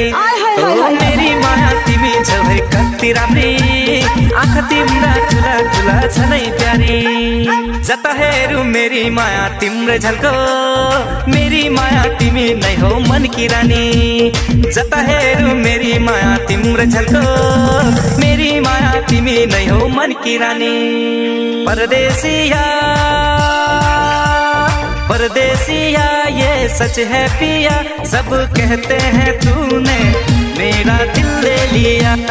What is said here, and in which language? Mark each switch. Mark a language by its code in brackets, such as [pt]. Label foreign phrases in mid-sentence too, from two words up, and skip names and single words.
[ne] ओ मेरी माया तिमी छौ है कति राम्री, आँखा तिम्रा ठुला ठुला झनै प्यारी। जता हेरु मेरी माया तिम्रो झल्को, मेरी माया तिमी नै हो [hi] मन की रानी। [ne] जता हेरु मेरी माया तिम्रो झल्को, मेरी माया तिमी नै हो [hi] मन की रानी। परदेसिया परदेसिया ये सच है पिया, सब कहते हैं तूने मेरा दिल ले लिया।